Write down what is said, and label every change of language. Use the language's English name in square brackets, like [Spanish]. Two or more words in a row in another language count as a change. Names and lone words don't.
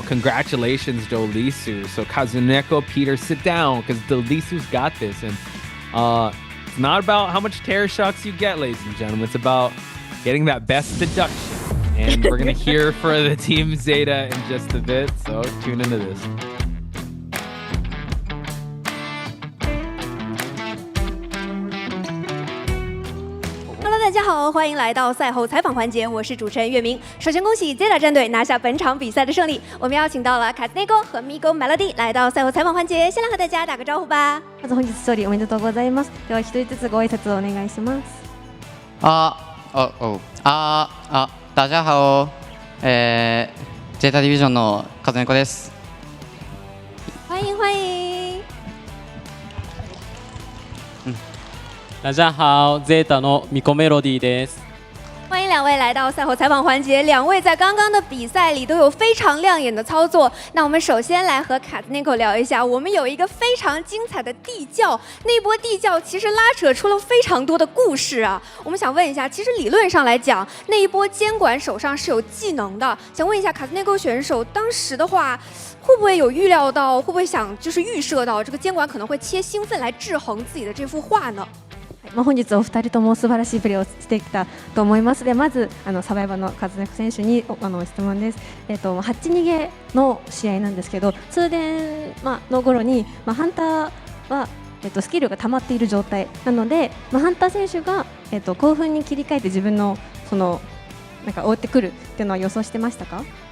[English] Congratulations, Dolisu. So Kazuneko, Peter, sit down, because Dolisu's got this. And it's not about how much Terra shocks you get, ladies and gentlemen. It's about getting that best deduction. And we're going to hear for the Team Zeta in just a bit. So tune into this. [Chinese] Hello， 大家好，欢迎来到赛后采访环节，我是主持人月明。首先恭喜 ZETA 战队拿下本场比赛的胜利，我们邀请到了卡兹内沟和ミゴMelody来到赛后采访环节，先来和大家打个招呼吧。 [Japanese] まず本日勝利おめでとうございます。では一人ずつご挨拶をお願いします。 [Chinese] 大家好、 [Japanese] ゼータディビジョンのカズネコです。 [Chinese] 欢迎欢迎。大家好 [Japanese] ，ZETA のミコメロディです。 [Chinese] 欢迎两位来到赛后采访环节，两位在刚刚的比赛里都有非常亮眼的操作。那我们首先来和卡兹内口聊一下，我们有一个非常精彩的地窖，那一波地窖其实拉扯出了非常多的故事啊。我们想问一下，其实理论上来讲，那一波监管手上是有技能的，想问一下卡兹内口选手当时的话，会不会有预料到，会不会想就是预设到这个监管可能会切兴奋来制衡自己的这幅画呢？ [Japanese] 本日お二人とも素晴らしいプレーをしてきたと思います。でまずサバイバーのカズネコ選手に質問です。8逃げの試合なんですけど、通電、の頃に、ハンターは、スキルが溜まっている状態なので、ハンター選手が、興奮に切り替えて自分のなんか追ってくるっていうのは予想してましたか？